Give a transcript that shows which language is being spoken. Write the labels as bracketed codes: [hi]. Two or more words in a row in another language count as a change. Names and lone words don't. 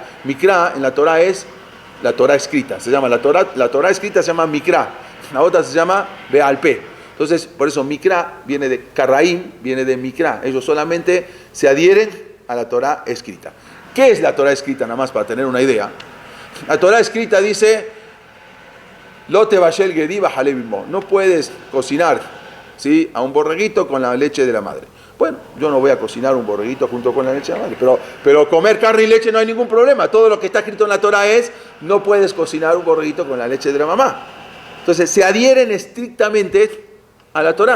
[es] Mikra en la Torah es la Torah escrita. Se llama la Torah escrita se llama Mikra. La otra se llama [he] בעל פה. [es] Entonces, por eso Mikra viene de Karraim, viene de Mikra. Ellos solamente se adhieren a la Torah escrita. ¿Qué es la Torah escrita? Nada más para tener una idea. La Torah escrita dice: [he] לא תבשל גדי בחלב אמו. [es] No puedes cocinar, ¿sí?, a un borreguito con la leche de la madre. Bueno, yo no voy a cocinar un borreguito junto con la leche de la madre, pero comer carne y leche no hay ningún problema. Todo lo que está escrito en la Torah es: no puedes cocinar un borreguito con la leche de la mamá. Entonces se adhieren estrictamente a la Torah.